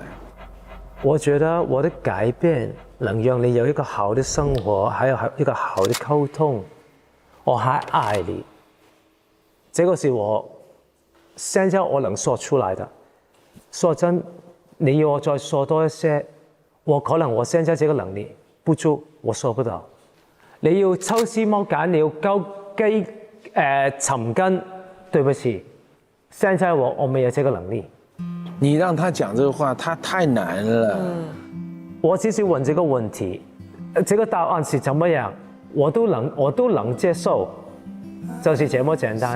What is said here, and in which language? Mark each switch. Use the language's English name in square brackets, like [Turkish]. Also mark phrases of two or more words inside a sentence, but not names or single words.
[Chinese] 我觉得我的改变能让你有一个好的生活，还有一个好的沟通，我还爱你。这个是我现在我能说出来的。说真，你要我再说多一些，可能我现在这个能力不足，我说不到。你要抽絲剝繭，你要尋根，對不起，現在我沒有這個能力。你讓他講這個話，他太難了。我只是問這個問題，這個答案是怎麼樣，我都能接受，就是這麼簡單。